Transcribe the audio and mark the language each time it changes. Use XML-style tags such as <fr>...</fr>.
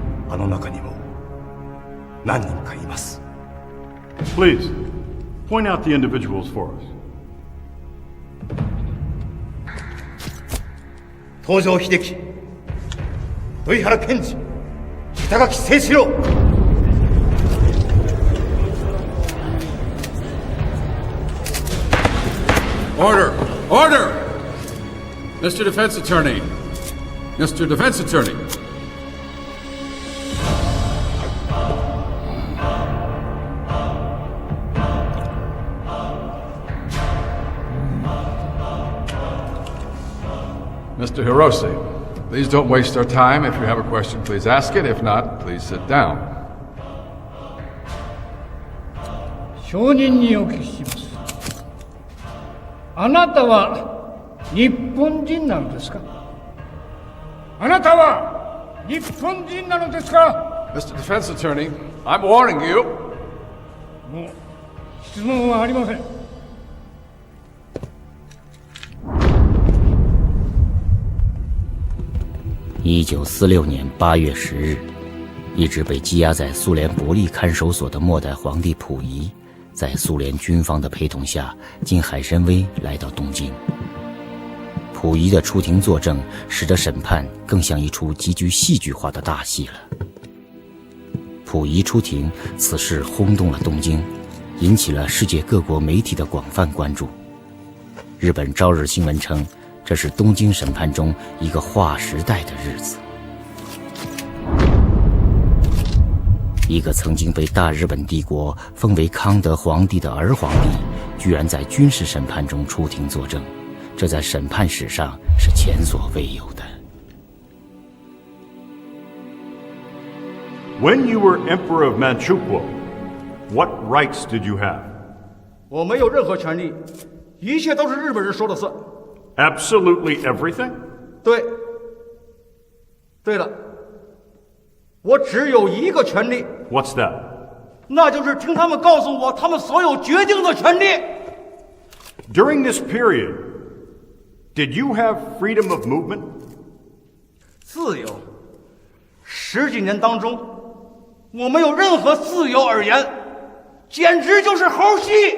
<ja>あの中にも何人かいます。</ja> <en>Please, point out the individuals for us.</en> <ja>東条英機、土井原健二、板垣誠四郎。</ja> <en>Order! Order! Mr. Defense Attorney. Mr. Defense Attorney. Mr. Hirose, please don't waste our time. If you have a question, please ask it. If not, please sit down.</en> <ja>証人にお聞きします。あなたは日本人なのですか？あなたは日本人なのですか？ Mr. Defense Attorney, I'm warning you. もう質問はありません。</ja> <zh>1946年8月10日，一直被羁押在苏联伯利看守所的末代皇帝溥仪，在苏联军方的陪同下，经海参崴来到东京。溥仪的出庭作证，使得审判更像一出极具戏剧化的大戏了。溥仪出庭，此事轰动了东京，引起了世界各国媒体的广泛关注。日本朝日新闻称，这是东京审判中一个划时代的日子。一个曾经被大日本帝国封为康德皇帝的儿皇帝，居然在军事审判中出庭作证，这在审判史上是前所未有的。</zh> <en>When you were Emperor of Manchukuo, what rights did you have?</en> <zh>我没有任何权利，一切都是日本人说了算。</zh> <en>Absolutely everything?</en> <zh>对。对了，我只有一个权利。</zh> <en>What's that?</en> <zh>那就是听他们告诉我他们所有决定的权利。</zh> <en>During this period, did you have freedom of movement?</en> <zh>自由。 10几年当中，我没有任何自由而言，简直就是猴戏。</zh>